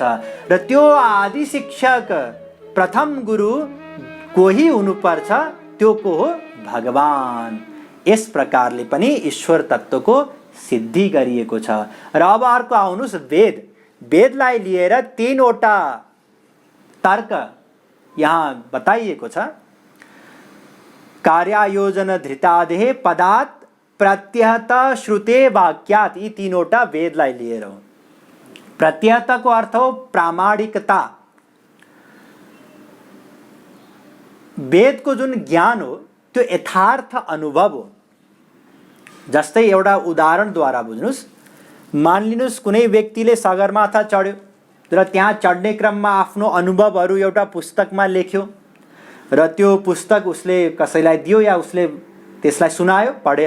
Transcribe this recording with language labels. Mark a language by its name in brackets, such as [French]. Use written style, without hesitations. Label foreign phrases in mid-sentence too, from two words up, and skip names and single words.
[Nepali] र त्यो आदि शिक्षक, प्रथम गुरु कोही हुनुपर्छ, त्यो को हो? भगवान। यस प्रकारले पनि ईश्वर तत्त्वको सिद्धि गरिएको छ। र अब अर्को आउनुहोस् वेद। वेदलाई लिएर तीनवटा तर्क यहाँ बताइएको छ। [Sanskrit] कार्यायोजन धृतादेः पदात् प्रत्यहत श्रुते वाक्यात्, [Nepali] यी तीनवटा वेदलाई लिएर हो। प्रत्यहतको अर्थ हो प्रामाणिकता। वेदको जुन ज्ञान हो त्यो यथार्थ अनुभव हो। जस्तै एउटा उदाहरणद्वारा बुझ्नुहोस्। मानिलिनुहोस् कुनै व्यक्तिले सगरमाथा चढ्यो र त्यहाँ चढ्ने क्रममा आफ्नो अनुभवहरू एउटा पुस्तकमा लेख्यो र त्यो पुस्तक उसले कसैलाई दियो या उसले त्यसलाई सुनायो पढेर।